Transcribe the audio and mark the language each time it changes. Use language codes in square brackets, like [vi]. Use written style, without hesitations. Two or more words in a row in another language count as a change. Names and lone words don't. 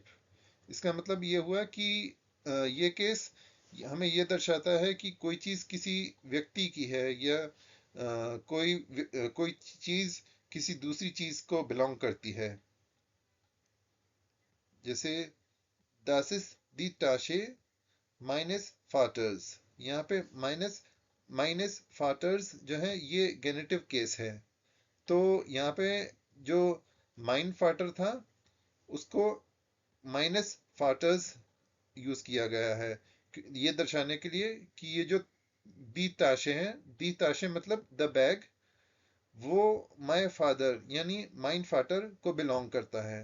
[hi] इसका मतलब ये हुआ कि ये केस हमें ये दर्शाता है कि कोई चीज किसी व्यक्ति की है या कोई चीज किसी दूसरी चीज को बिलोंग करती है। [de] जैसे das ist die Tasche meines Vaters. [hi] यहाँ पे [de] meines meines Vaters [hi] जो है ये [en] genitive case [hi] है। तो यहाँ पे जो [de] mein Vater [hi] था उसको [de] meines Vaters [hi] यूज किया गया है ये दर्शाने के लिए कि ये जो [de] die Tasche [hi] हैं, [de] die Tasche [hi] मतलब [en] the bag, [hi] वो [en] my father [hi] यानी [de] mein Vater [hi] को बिलोंग करता है।